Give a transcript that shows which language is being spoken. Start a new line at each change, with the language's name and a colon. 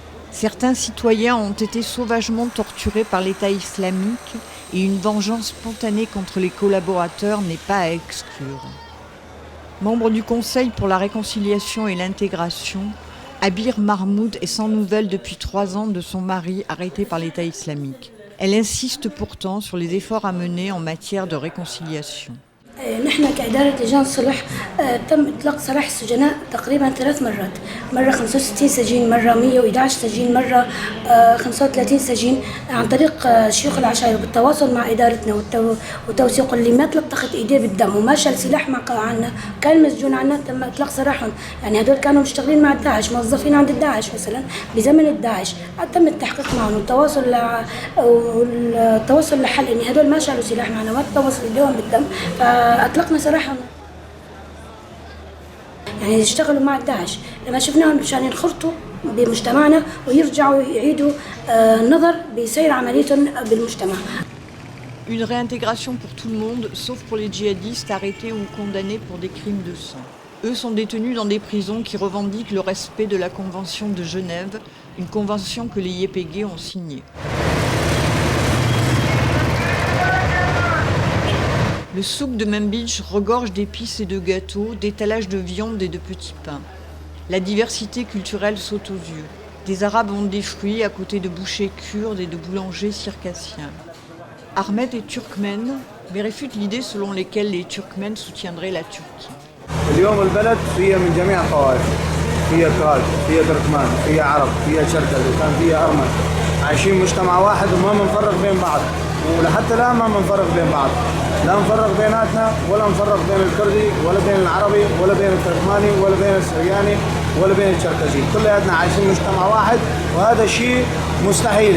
French: Certains citoyens ont été sauvagement torturés par l'État islamique et une vengeance spontanée contre les collaborateurs n'est pas à exclure. Membre du Conseil pour la réconciliation et l'intégration, Abir Mahmoud est sans nouvelles depuis 3 ans de son mari arrêté par l'État islamique. Elle insiste pourtant sur les efforts à mener en matière de réconciliation.
Arabic: نحن كإدارة لجان صلح تم إطلاق سراح السجناء تقريبا 3 مرات، مرة 65 سجين، مرة 111 سجين، مرة 35 سجين عن طريق شيوخ العشائر بالتواصل مع إدارتنا وتوثيق اللي ما تلطخت إيديه بالدم وما شال سلاح مع عنا كان مسجون عنا تم إطلاق سراحهم. يعني هدول كانوا مشتغلين مع الداعش، موظفين عند الداعش مثلا بزمن الداعش، تم التحقيق معهم والتواصل لحل إن هدول ما شالوا سلاح معنا وما تواصل إيديهم بالدم فأطلقنا سراحهم. يعني يشتغلوا مع الداعش لما شفناهم مشان ينخرطوا بمجتمعنا ويرجعوا يعيدوا النظر بسير عمليتهم بالمجتمع.
French: Une réintégration pour tout le monde, sauf pour les djihadistes arrêtés ou condamnés pour des crimes de sang. Eux sont détenus dans des prisons qui revendiquent le respect de la Convention de Genève, une convention que les YPG ont signée. Le souk de Manbij regorge d'épices et de gâteaux, d'étalages de viande et de petits pains. La diversité culturelle saute aux yeux. Des Arabes vendent des fruits à côté de bouchers kurdes et de boulangers circassiens. Ahmed est turkmène, mais réfute l'idée selon laquelle les Turkmènes soutiendraient la Turquie.
Arabic: اليوم البلد فيها من جميع الطوائف، فيها كرد، فيها تركمان، فيها عرب، فيها شركة، وكان فيها أرمن، عايشين مجتمع واحد وما منفرق بين بعض، ولحتى الآن ما منفرق بين بعض، لا نفرق بيناتنا ولا نفرق بين الكردي ولا بين العربي ولا بين التركماني ولا بين السرياني ولا بين الشركسي، كلياتنا عايشين مجتمع واحد وهذا شيء مستحيل.